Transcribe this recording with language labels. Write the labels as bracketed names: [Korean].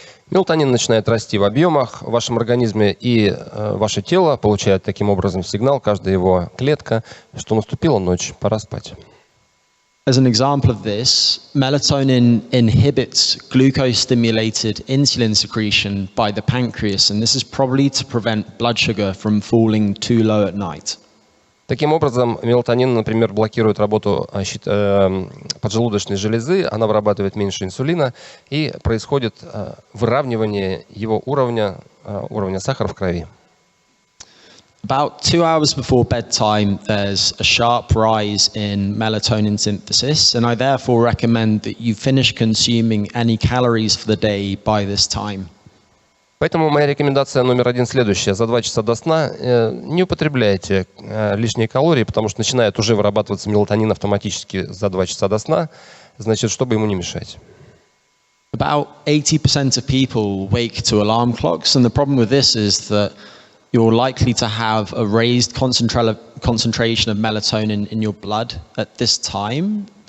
[Russian] Мелатонин начинает расти в объемах в вашем организме, и ваше тело получает таким образом сигнал, каждая его клетка, что наступила ночь, пора спать. [English] As an example of this, melatonin inhibits glucose-stimulated insulin secretion by the pancreas, and this is probably to prevent blood sugar from falling too low at night. [Russian] Таким образом, мелатонин, например, блокирует работу поджелудочной железы, она вырабатывает меньше инсулина, и происходит выравнивание его уровня сахара в крови. [English] About 2 hours before bedtime, there's a sharp rise in melatonin synthesis, and I therefore recommend that you finish consuming any calories for the day by this time. [Russian] Поэтому моя рекомендация номер 1 следующая. За 2 часа до сна не употребляйте лишние калории, потому что начинает уже вырабатываться мелатонин автоматически за 2 часа до сна, значит, чтобы ему не мешать. [English] About 80% of people wake to alarm clocks, and the problem with this is that you're likely to have a raised concentration of melatonin in your blood at this time.